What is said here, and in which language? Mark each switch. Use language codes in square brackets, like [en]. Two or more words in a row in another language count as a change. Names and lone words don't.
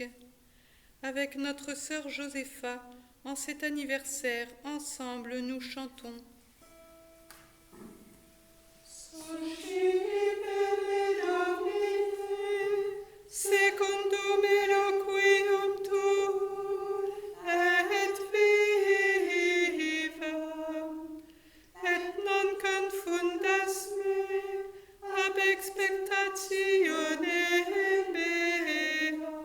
[fr] Avec notre sœur Josépha, en cet anniversaire, ensemble nous chantons. [la] Secundum eloquium tuum et vivam, et non confundas me ab expectatione mea.